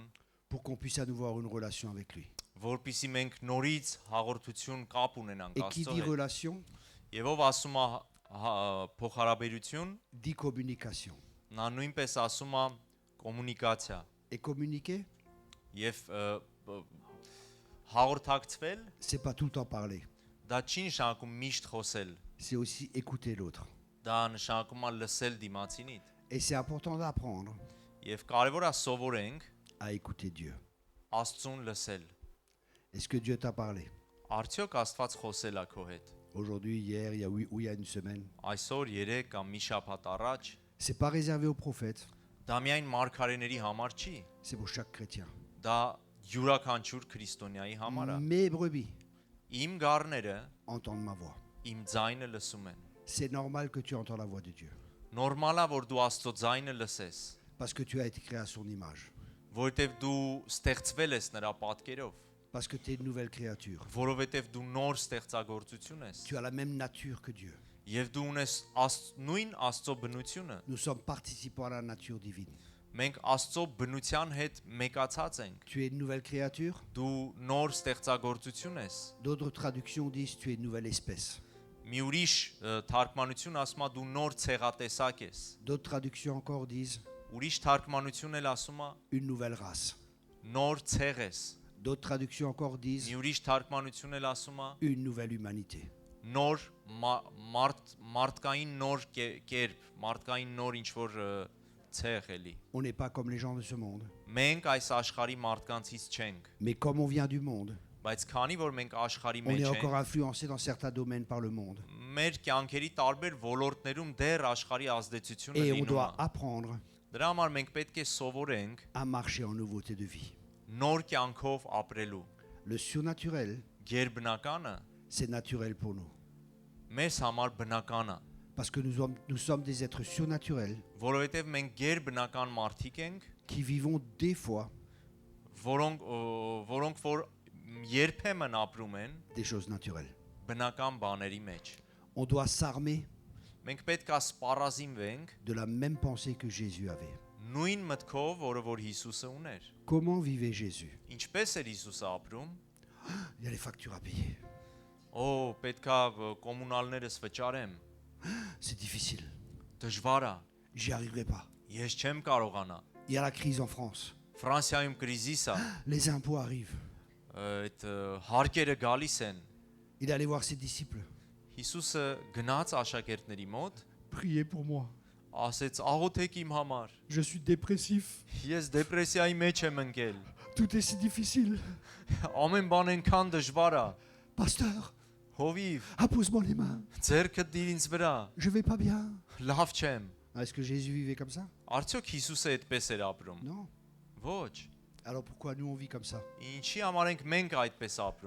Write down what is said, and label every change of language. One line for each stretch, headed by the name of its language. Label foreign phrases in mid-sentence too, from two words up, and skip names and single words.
French: Pour qu'on puisse à nouveau avoir une relation avec lui.
Armenian: որpիսի մենք նորից հաղորդություն կապ ունենանք
French: Et qui
Armenian: Աստծո
French: dit
Armenian: հետ։
French: relation,
Armenian: Եվ ով ասում է փոխհարաբերություն,
French: dit communication.
Armenian: նա նույնպես ասում է կոմունիկացիա
French: Et communiquer,
Armenian: եւ հաղորդակցվել,
French: c'est pas tout le temps parler.
Armenian: դա չի նշանակում միշտ խոսել,
French: C'est aussi écouter l'autre.
Armenian: դա նշանակում է լսել դիմացինիդ։
French: Et c'est important d'apprendre
Armenian: Եվ կարևոր է սովորենք
French: à écouter Dieu.
Armenian: Աստծուն լսել։
French: Est-ce que Dieu t'a parlé?
Armenian: Արդյոք Աստված խոսել է քո հետ։
French: Aujourd'hui, hier, il y a, ou il y a une semaine.
Armenian: Այսօր 3 կամ մի շաբաթ առաջ
French: C'est pas réservé aux prophètes,
Armenian: դա միայն մարգարեների համար չի,
French: c'est pour chaque chrétien.
Armenian: դա յուրաքանչյուր քրիստոնյայի համար է։
French: Mes brebis
Armenian: Իմ գառները
French: entendent ma voix.
Armenian: իմ ձայնը լսում են։
French: C'est normal que tu entends la voix de Dieu.
Armenian: Նորմալ է որ դու Աստծո ձայնը լսես,
French: Parce que tu as été créé à son image.
Armenian: որովհետև դու ստեղծվել ես նրա պատկերով,
French: Parce que tu es une nouvelle créature.
Armenian: որովհետև դու նոր ստեղծագործություն ես,
French: Tu as la même nature que Dieu.
Armenian: եւ դու ունես նույն Աստծո բնությունը։
French: Nous sommes participants à la nature divine.
Armenian: Մենք Աստծո բնության հետ մեկացած ենք։
French: Tu es une nouvelle créature.
Armenian: Դու նոր ստեղծագործություն ես։
French: D'autres traductions disent tu es une nouvelle espèce.
Armenian: Մի ուրիշ թարգմանություն ասում է դու նոր ցեղատեսակ ես։
French: D'autres traductions encore disent
Armenian: Ուրիշ թարգմանություն էլ ասում է
French: une nouvelle race.
Armenian: նոր ցեղ ես։
French: D'autres traductions encore disent
Armenian: Մի ուրիշ թարգմանություն էլ ասում է
French: une nouvelle humanité.
Armenian: նոր մարդկային նոր կերպ, մարդկային նոր ինչ որ ցեղ էլի։
French: On n'est pas comme les gens de ce monde.
Armenian: Մենք այս աշխարհի մարդկանցից չենք,
French: Mais comme on vient du monde,
Armenian: բայց քանի որ մենք աշխարհի
French: on est
Armenian: մեջ
French: encore
Armenian: ենք,
French: influencé dans certains domaines par le monde.
Armenian: մեր կյանքերի տարբեր ոլորտներում դեռ աշխարհի ազդեցությունը
French: Et on
Armenian: լինում
French: doit
Armenian: է։
French: apprendre
Armenian: Դրա համար մենք պետք է սովորենք
French: à marcher en nouveauté de vie.
Armenian: նոր կյանքով ապրելու։
French: Le surnaturel,
Armenian: Գերբնականը
French: c'est naturel pour nous.
Armenian: մեզ համար բնական է,
French: Parce que nous sommes des êtres surnaturels
Armenian: որովհետև մենք գերբնական մարդիկ ենք,
French: qui vivons des fois
Armenian: որոնք որ երբեմն ապրում են
French: des choses naturelles.
Armenian: բնական բաների մեջ։
French: On doit s'armer
Armenian: Մենք պետք է սպառազինվենք
French: de la même pensée que Jésus avait.
Armenian: նույն մտքով, որը որ Հիսուսը ուներ։
French: Comment vivait Jésus?
Armenian: Ինչպես էր Հիսուսը ապրում։
French: Il y a les factures à payer.
Armenian: Օ, պետքա կոմունալներս վճարեմ։
French: C'est difficile.
Armenian: Դժվար է։
French: J'y arriverai pas.
Armenian: Ես չեմ կարողանա։
French: Il y a la crise en France.
Armenian: Ֆրանսիայում կրիզիս է,
French: Les impôts arrivent.
Armenian: այդ հարկերը գալիս են։
French: Il est allé voir ses disciples.
Armenian: Հիսուսը գնաց աշակերտների մոտ,
French: Priez pour moi.
Armenian: ասեց աղոթեք իմ համար։
French: Je suis dépressif.
Armenian: Ես դեպրեսիայի մեջ եմ ընկել։
French: Tout est si difficile.
Armenian: Ամեն բան այնքան դժվար է։
French: Pasteur,
Armenian: Հովիվ,
French: appose-moi les mains.
Armenian: ձեռքդ դիր ինձ վրա։
French: Je vais pas bien.
Armenian: Լավ չեմ։
French: Est-ce que Jésus vivait comme ça?
Armenian: Արդյոք Հիսուսը այդպես էր ապրում։
French: Non.
Armenian: Ոչ։
French: Alors pourquoi nous on vit comme ça?
Armenian: Ինչի համար ենք մենք այդպես ապրում։